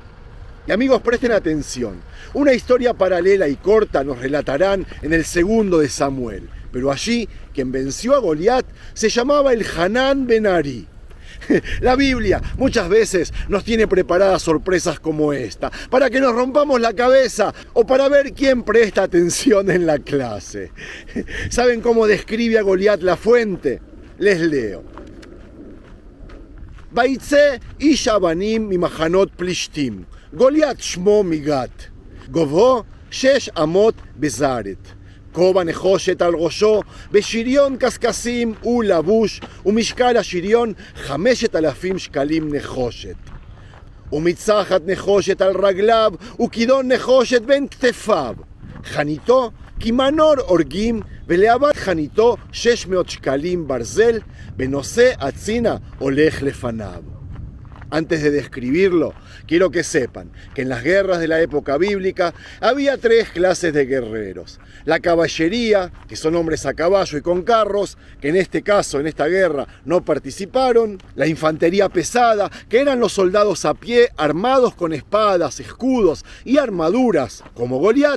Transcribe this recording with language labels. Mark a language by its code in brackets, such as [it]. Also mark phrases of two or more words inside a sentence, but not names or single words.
[es] Y amigos, presten atención, una historia paralela y corta nos relatarán en el 2 de Samuel, pero allí quien venció a Goliat se llamaba el Hanán ben Ari. La Biblia muchas veces nos tiene preparadas sorpresas como esta, para que nos rompamos la cabeza o para ver quién presta atención en la clase. ¿Saben cómo describe a Goliat la fuente? Les leo. [he] ויצא איש הבינים ממחנות פלשתים גלית שמו מגת גבהו שש אמות וזרת. כובע נחושת על ראשו, ושריון קשקשים ולבוש, ומשקל השריון 5,000 שקלים נחושת. ומצחת נחושת על רגליו, וכידון נחושת בין כתפיו. חניתו כמנור הורגים, ולהבת חניתו 600 שקלים ברזל, בנושא הצינה הולך לפניו. [es] Antes de describirlo, quiero que sepan que en las guerras de la época bíblica había 3 clases de guerreros. La caballería, que son hombres a caballo y con carros, que en este caso, en esta guerra, no participaron. La infantería pesada, que eran los soldados a pie, armados con espadas, escudos y armaduras, como Goliat.